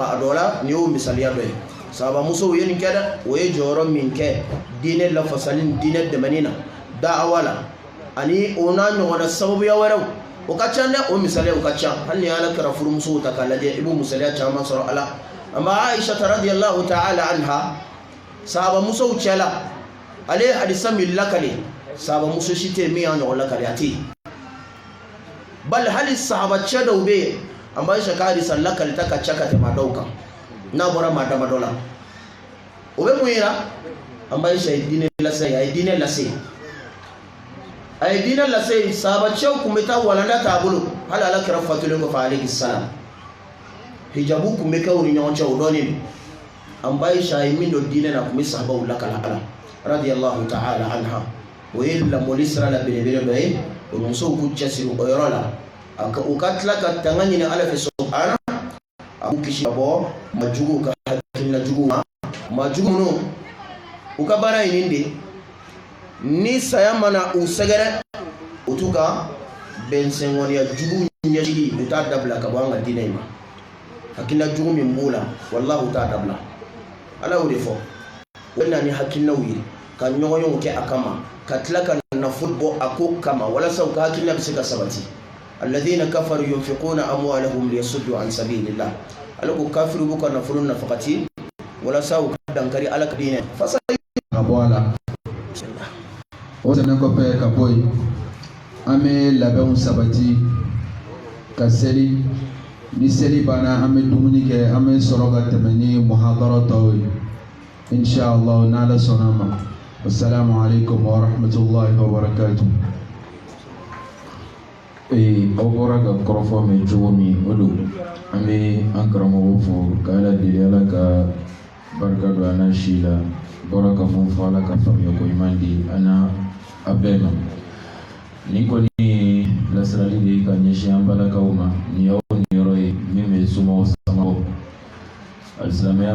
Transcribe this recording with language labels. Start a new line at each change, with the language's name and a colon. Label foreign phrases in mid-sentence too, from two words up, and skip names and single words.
Bambara: a dɔ la nin y'o misaliya dɔ ye sahaba musow ye nin kɛ dɛ o ye jɔyɔrɔ min kɛ diinɛ lafasali ni diinɛ dɛmɛni na da'awa la ani o n'a ɲɔgɔnna sababuya wɛrɛw o ka ca dɛ o misaliyaw ka ca hali ni ala kɛra furumusow ta k'a lajɛ i b'o misaliya caman sɔrɔ a la an b'a Aisha
Arabic: رضي الله تعالى عنها
Bambara: sahaba musow cɛla ale ye hadisa min lakale sahaba muso si tɛ min y'a ɲɔgɔn lakale a tɛ yen bali hali sahaba cɛ dɔw bɛ yen an b'a Aisha ka hadisa lakalita ka ca ka tɛmɛ dɔw kan n'a bɔra maa damadɔ la o bɛ mun yira an b'a Aisha ye diinɛ lase a ye diinɛ lase a ye diinɛ lase sahaba cɛw kun bɛ taa walanda t'a bolo hali ala kɛra fatulen kɔfɛ
Arabic: عليه السلام
Bambara: hijabu kun bɛ kɛ u ni ɲɔgɔn cɛ o dɔɔnin an b'a Aisha ye min don diinɛ na kun bɛ sahabaw lakala ala
Arabic: رضي الله تعالى عنها
Bambara: o ye lamɔli sira la belebele dɔ ye o musow k'u cɛsiri o yɔrɔ la u ka tila ka tanga ɲini ala fɛ
Arabic: سبحانه
Bambara: k'u kisi ka bɔ majugu ka hakilina jugu ma majugu minnu u ka baara ye nin de ni saya mana u sɛgɛrɛ u t'u ka bɛnsɛngɔniya jugu ɲɛsigi u t'a dabila ka bɔ an ka diinɛ in ma hakilina jugu min b'u la wallahi u t'a dabila ala y'o de fɔ o bɛ na ni hakilinaw ye ka ɲɔgɔnyew kɛ a kama ka tila ka nafolo bɔ a ko kama walasa u ka hakilina bɛ se ka sabati
Arabic: الذين كفروا ينفقون أموالهم ليصدوا عن سبيل الله
Bambara: ala ko kafiru b'u ka nafolo nafakati walasa u ka dankari ala ka diinɛ fasa ka bɔ a la o tɛmɛnen kɔfɛ ka bɔ yen an bɛ labɛnw sabati ka seli ni seli banna an bɛ dumuni kɛ an bɛ sɔrɔ ka tɛmɛ ni muhadara tɔw ye inshallah n'ala sɔnna ma
Arabic: السلام عليكم ورحمة الله وبركاته.
Bambara: aw bɔra ka kɔrɔfɔ mɛn cogo min o don an bɛ an karamɔgɔ fo k'ala deli ala ka barika don an na si la bɔra ka mun fɔ ala ka faamuya ko ɲuman di an na a bɛɛ ma ni kɔni ye lasirali de ye ka ɲɛsin an balakaw ma nin y'aw niyɔrɔ ye min bɛ somɔgɔw samabɔ alisilamɛya